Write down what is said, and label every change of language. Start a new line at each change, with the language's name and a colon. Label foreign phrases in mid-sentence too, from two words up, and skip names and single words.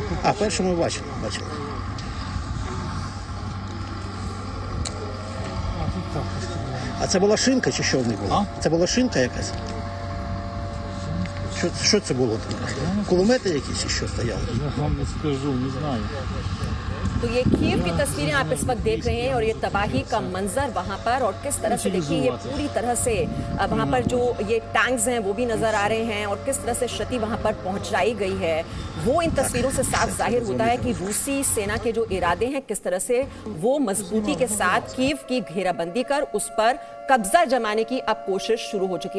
Ukrainian: А першому бачили. Бачили. А тут так постріляли. А це була шинка чи що в них було? Це була шинка якась? Що це було? Кулемети якісь чи що стояли? Я вам не скажу, не знаю.
Hindi: तो ये कीव की तस्वीरें आप इस वक्त देख रहे हैं और ये तबाही का मंजर वहां पर, और किस तरह से देखिए ये पूरी तरह से वहां पर जो ये टैंक्स हैं वो भी नजर आ रहे हैं और किस तरह से क्षति वहां पर पहुंचाई गई है। वो इन तस्वीरों से साफ जाहिर होता है कि रूसी सेना के जो इरादे हैं किस तरह से वो मजबूती के साथ कीव की घेराबंदी कर उस पर कब्जा जमाने की अब कोशिश शुरू हो चुकी है।